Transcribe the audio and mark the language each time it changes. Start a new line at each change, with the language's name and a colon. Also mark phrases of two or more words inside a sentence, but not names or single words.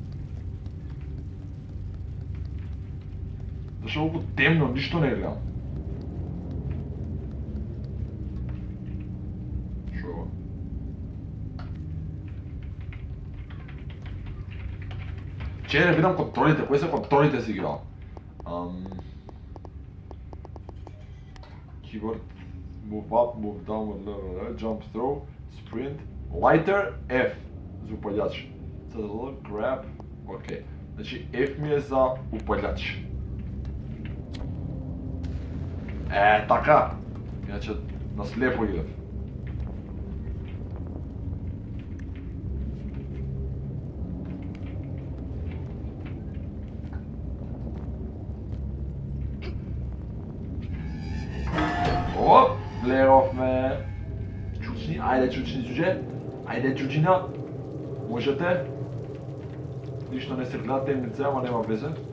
Macedonian: Зашто е овој темно, ништо не гледам. Шо е ова? Че не видам контролите, кои се контролите си играл?
English: Keyboard, move up, move down, jump, throw, sprint, lighter,
Macedonian: F за упалјач. Grab, окей. Значи F ми е за упалјач. Така. Иначе на слепо идев. Гледавме чучни, ајде чучни џуџе, ајде џуџина, можете, ништо не се гледа темница, ама нема везе.